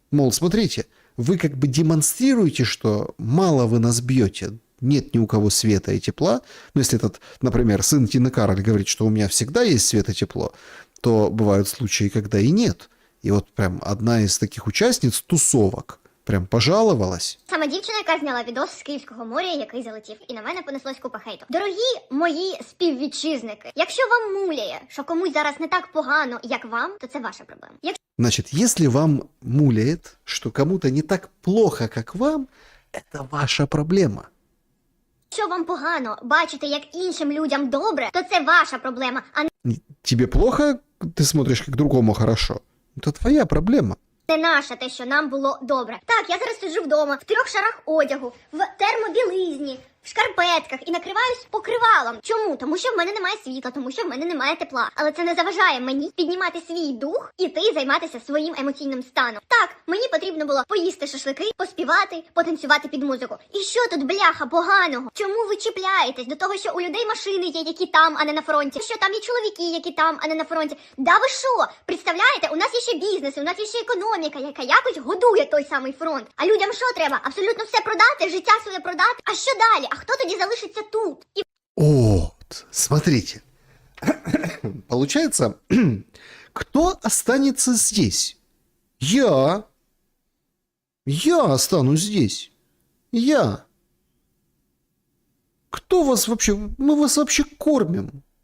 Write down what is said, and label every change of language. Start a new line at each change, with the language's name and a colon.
Russian: Мол, смотрите, вы как бы демонстрируете, что мало вы нас бьете, нет ни у кого света и тепла. Но если этот, например, сын Тины Кароль говорит, что у меня всегда есть свет и тепло, то бывают случаи, когда и нет. И вот прям одна из таких участниц тусовок прям пожаловалась.
Ukrainian: Саме дівчина, яка зняла відос з Київського моря, який залетів, і на мене понеслось купа хейту. Дорогі мої співвітчизники, якщо вам муляє, що комусь зараз не так погано, як вам, то це ваша проблема.
Russian: Значит, если вам муляет, что кому-то не так плохо, как вам, это ваша проблема.
Ukrainian: Якщо вам погано бачити, як іншим людям добре, то це ваша проблема, а
Russian: Тебе плохо, ты смотришь, как другому хорошо. Это твоя проблема.
Ukrainian: не наша те, що нам було добре. Так, я зараз сиджу вдома, в 3 шарах одягу, в термобілизні, в шкарпетках і накриваюсь покривалом. Чому? Тому що в мене немає світла, тому що в мене немає тепла. Але це не заважає мені піднімати свій дух, іти і займатися своїм емоційним станом. Так, мені потрібно було поїсти шашлики, поспівати, потанцювати під музику. І що тут, бляха, поганого? Чому ви чіпляєтесь до того, що у людей машини є, які там, а не на фронті? Що там є чоловіки, які там, а не на фронті? Да ви що? Представляєте, у нас є ще бізнес, у нас є ще економіка, яка якось годує той самий фронт. А людям що треба? Абсолютно все продати, життя своє продати? А що далі? А хто тоді залишиться тут?
Russian: Вот, смотрите. Получается, кто останется здесь? Я. Я останусь здесь. Я. Кто вас вообще... Мы вас вообще кормим.